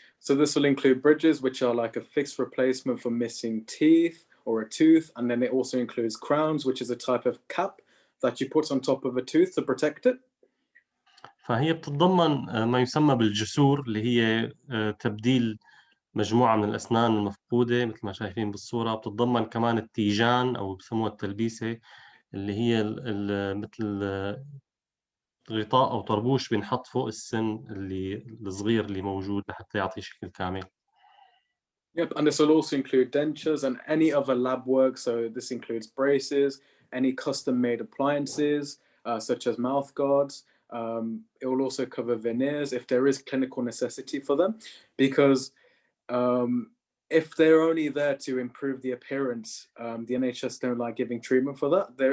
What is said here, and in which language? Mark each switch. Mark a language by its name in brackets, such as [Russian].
[English] So this will include bridges, which are like a fixed replacement for missing teeth or a tooth, and then it also includes crowns, which is a type of cap that you put on top of a tooth to protect it. [Arabic] فهي بتتضمن ما يسمى بالجسور، اللي هي تبديل مجموعة من الأسنان المفقودة مثل ما شايفين بالصورة. بتتضمن كمان التيجان أو بسموها التلبيسة، اللي هي مثل غطاء أو طربوش بينحط فوق السن الصغير اللي موجود لحتى يعطي شكل كامل. [English] Yep, and this will also include dentures and any other lab work. So this includes braces, any custom-made appliances, such as mouth guards. It will also cover veneers if there is clinical necessity for them, because if they're only there to improve the appearance, the NHS don't like giving treatment for that.